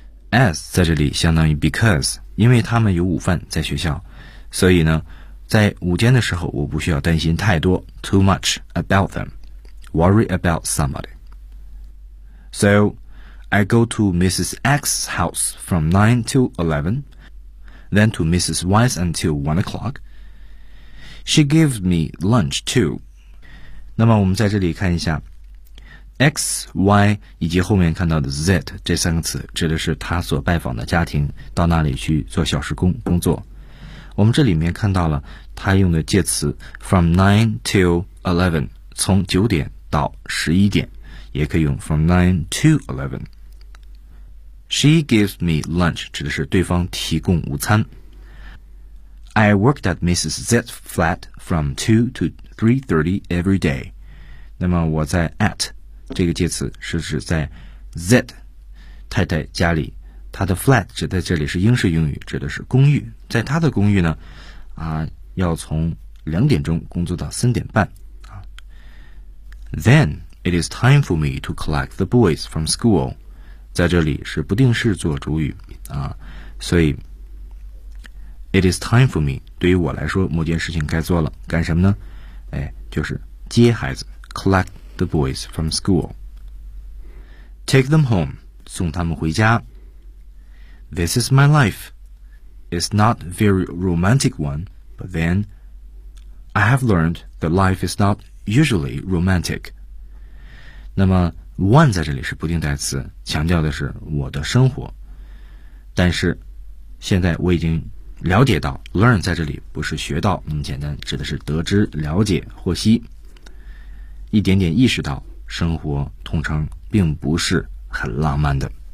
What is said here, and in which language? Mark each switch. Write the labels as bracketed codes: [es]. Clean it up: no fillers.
[zh] As 在这里相当于 because， 因为他们有午饭在学校，所以呢在午间的时候我不需要担心太多， [en] too much about them， worry about somebody。 So I go to Mrs. X's house from 9 till 11, then to Mrs. Y's until 1 o'clock. She gave me lunch too. [zh] 那么我们在这里看一下 X, Y 以及后面看到的 Z 这三个词，指的是他所拜访的家庭到那里去做小时工工作。我们这里面看到了他用的介词 [en] from 9 till 11, [zh] 从9点到11点，也可以用 [en] from 9 to 11。 She gives me lunch, [zh] 指的是对方提供午餐。 [en] I worked at Mrs. Z's flat from 2 to 3:30 every day. [zh] 那么我在 at 这个介词是指在 Z 太太家里，她的 flat 指在这里是英式用语，指的是公寓。在她的公寓呢，要从2点钟工作到3点半。 [en] Then it is time for me to collect the boys from school. [zh] 在这里是不定式做主语啊，所以。 [en] It is time for me. [zh] 对于我来说，某件事情该做了，干什么呢？就是接孩子 [en] ，collect the boys from school. Take them home. [zh] 送他们回家。 [en] This is my life. It's not very romantic one, but then I have learned that life is not usually romantic. [zh] 那么 ，one 在这里是不定代词，强调的是我的生活。但是，现在我已经。了解到 learn 在这里不是学到那么简单，指的是得知、了解、获悉，一点点意识到生活通常并不是很浪漫的。